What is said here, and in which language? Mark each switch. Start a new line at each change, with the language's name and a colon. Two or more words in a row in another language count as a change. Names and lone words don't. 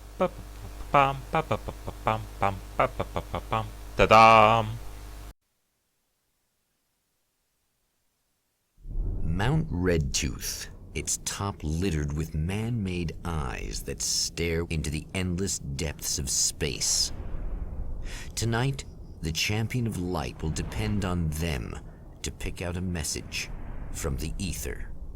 English: Pam, pa, pa, pa, pa, pam, pam, pa, pa, pa, pa, pam. Ta-dam! Mount Redtooth, its top littered with man-made eyes that stare into the endless depths of space. Tonight, the champion of light will depend on them to pick out a message from the ether.